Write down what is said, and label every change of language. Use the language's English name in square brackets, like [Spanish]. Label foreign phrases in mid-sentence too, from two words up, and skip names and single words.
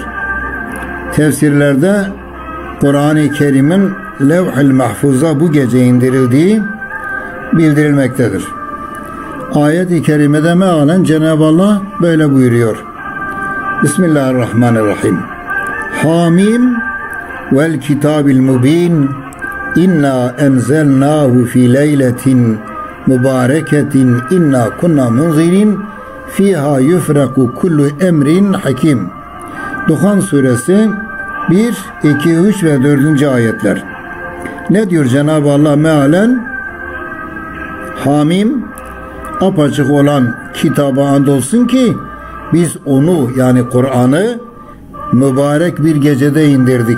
[Turkish] Tefsirlerde Kur'an-ı Kerim'in Levh-i Mahfuz'a bu gece indirildiği bildirilmektedir. Ayet-i kerimede mealen Cenab-ı Allah böyle buyuruyor. [Arabic] بسم الله الرحمن الرحيم. حم والكتاب المبين إنا أنزلناه في ليلة مباركة إنا كنا منذرين فيها يفرق كل أمر حكيم. [Turkish] Duhan suresi 1, 2, 3 ve 4. ayetler. Ne diyor Cenab-ı Allah mealen? Hamim, apaçık olan kitaba andolsun ki biz onu, yani Kur'an'ı mübarek bir gecede indirdik.